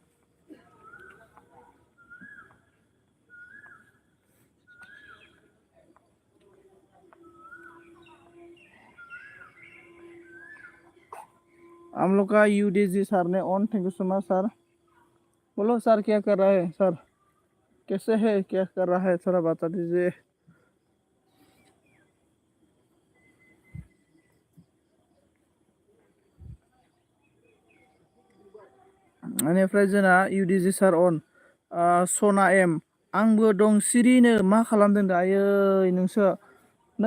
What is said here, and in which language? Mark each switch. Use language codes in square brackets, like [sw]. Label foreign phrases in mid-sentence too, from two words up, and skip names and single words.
[hi] हम लोग का यूडीजी सर ने ऑन [en] thank you so much [hi] सर बोलो सर क्या कर रहा है सर कैसे है क्या कर रहा है थोड़ा बता दीजिए [brx] बेनिफ्राय जोंना यूडीजी सार अन सना एम आंबो दं सिरिनो मा खालामदों दायो नोंसो नै